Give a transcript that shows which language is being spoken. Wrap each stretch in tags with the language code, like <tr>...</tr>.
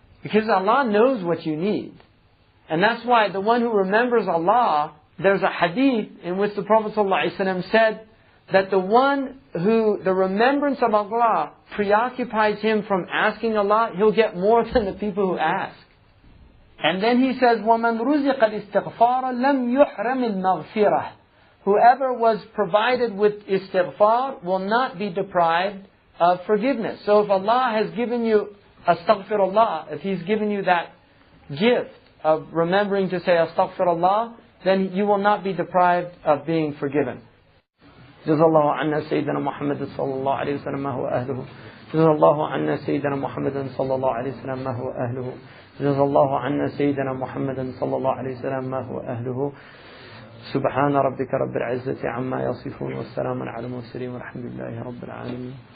<en>Because Allah knows what you need. And that's why the one who remembers Allah, there's a hadith in which the Prophet ﷺ said that the one who, the remembrance of Allah preoccupies him from asking Allah, he'll get more than the people who ask. And then he says,</en> <ar>وَمَنْ رُزِقَ الْإِسْتِغْفَارَ لَمْ يُحْرَمِ الْمَغْفِرَةِ.</ar> <en>Whoever was provided with istighfar will not be deprived of forgiveness. So if Allah has given you astaghfirullah, if He's given you that gift of remembering to say astaghfirullah, then you will not be deprived of being forgiven.</en> <ar>جزا الله عنا سيدنا محمد صلى الله عليه وسلم ما هو أهله. جزا الله عنا سيدنا محمد صلى الله عليه وسلم ما هو أهله. جزا الله عنا سيدنا محمد صلى الله عليه وسلم ما هو أهله. سبحان ربك رب العزة عما يصفون والسلام على المرسلين والحمد لله رب العالمين.</ar>